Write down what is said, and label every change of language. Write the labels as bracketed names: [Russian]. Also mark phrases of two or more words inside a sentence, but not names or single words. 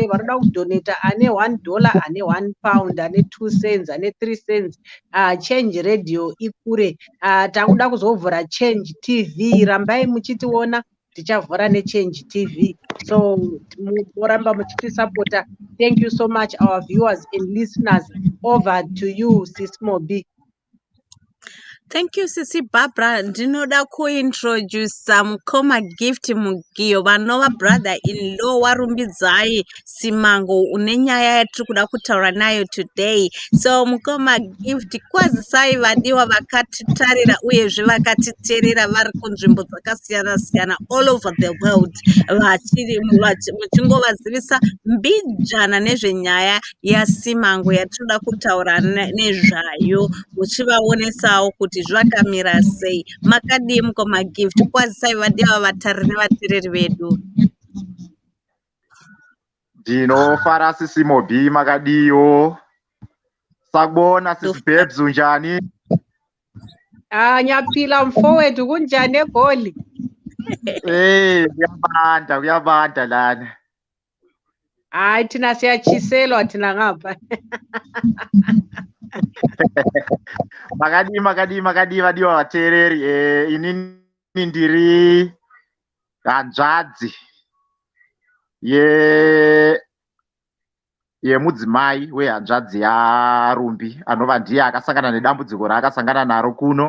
[Shona] Vanoda kudhoneta ane $1, ane £1, ane 2 cents, ane 3 cents. Change Radio ikure. Takuda kuzovhura Change TV, rambai muchitiona tichavhura neChange TV. So moramba muchitisapota. [English] Thank you so much, our viewers and listeners. Over to you, Sis Mobi. Thank you, Sisi Barbara. [Shona] Ndinoda kuintroduce mukoma Gift Mugiyo, vanova [English] brother in law [Shona] warumbidzai Simango une nyaya yatiri kuda kutaura nayo today. So mukoma Gift, kwazisai vadiwa vakatitarira uyezve vakatiteerera vari kunzvimbo dzakasiyana siyana [English] all over the world, [Shona] muchingovazivisa mbijana nezvenyaya yaSimango yatinoda kutaura nezvayo, muchivaonesawo kuti zvakamira sei. Makadii mukoma Gift? Kwazisai vadiwa vatariri nevateereri vedu. Ndinofara Sisi Mobi, makadiyo. [Zulu] Sakubona Sisi Babes, unjani? Nyaphila mfowethu, kunjani eGoli? Kuyabanda lana. Hayi thina siyachiselwa thina ngapha. [Shona] Makadi vadiwa vateereri. Inini ndiri hanzvadzi yemudzimai wehanzvadzi yaRumbi, anova ndiye akasangana nedambudziko raakasangana naro kuno.